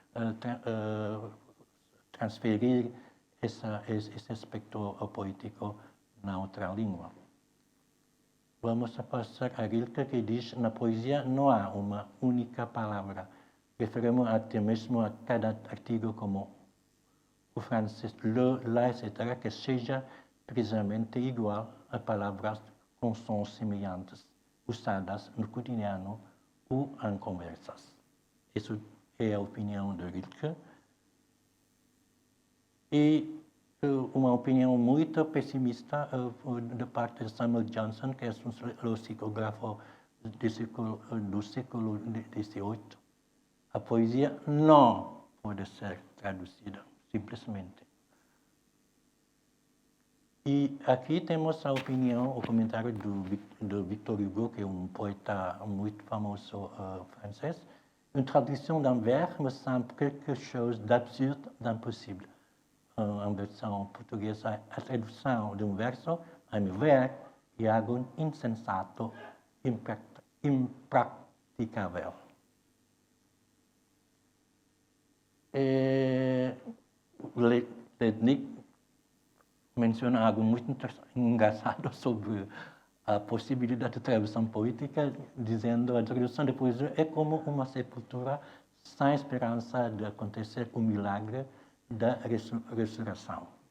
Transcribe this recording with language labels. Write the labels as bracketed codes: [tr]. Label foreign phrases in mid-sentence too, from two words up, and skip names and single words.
[pt] Transferir esse aspecto poético na outra língua. Vamos passar a Rilke, que diz: na poesia não há uma única palavra. Referimos até mesmo a cada artigo como o francês, [fr] le, la, etc., [pt] que seja precisamente igual a palavras com sons semelhantes, usadas no cotidiano ou em conversas. Isso é a opinião de Rilke. E uma opinião muito pessimista da parte de Samuel Johnson, que é um psicógrafo do século XVIII. A poesia não pode ser traduzida, simplesmente. E aqui temos a opinião, o comentário do Victor Hugo, que é um poeta muito famoso francês. [fr] Une traduction d'un vers me semble quelque chose d'absurde, d'impossible. [pt] Em versão portuguesa, a tradução de um verso, a meu ver, é algo insensato, impraticável. Lednik menciona algo muito engraçado sobre a possibilidade de tradução poética, dizendo que a tradução de poesia é como uma sepultura sem esperança de acontecer o milagre da ressurreição.